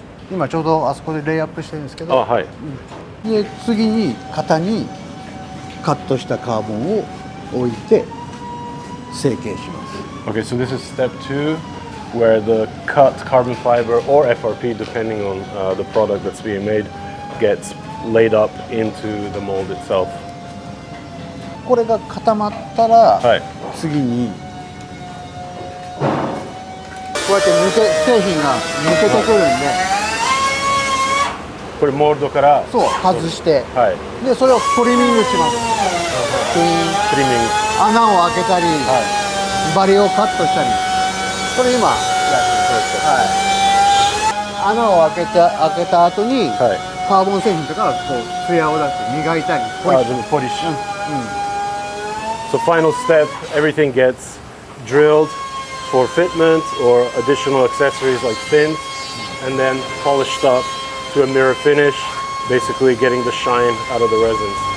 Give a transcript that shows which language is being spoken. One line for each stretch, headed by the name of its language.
Japanese: 今ちょうどあそこでレイアップしてるんですけど、はい。で次に型にカットしたカーボンを置いて、成形します。
English: Okay, so this is step 2, where the cut carbon fiber or FRP, depending on the product that's being made, gets laid up into the mold itself.
Japanese: これが固まったら、はい、次にこうやって製品が抜けてくるんで、これモールドからそう外して、はい、でそれをトリミングします。トリミング、穴を開けたり、はい、バリをカットしたり、これ今やってる、はい、穴を開けた後に、はい、カーボン製品とかこうツヤを出して磨いたりポリッシュ、
English: So final step, everything gets drilled for fitment or additional accessories like fins, and then polished up to a mirror finish, basically getting the shine out of the resins.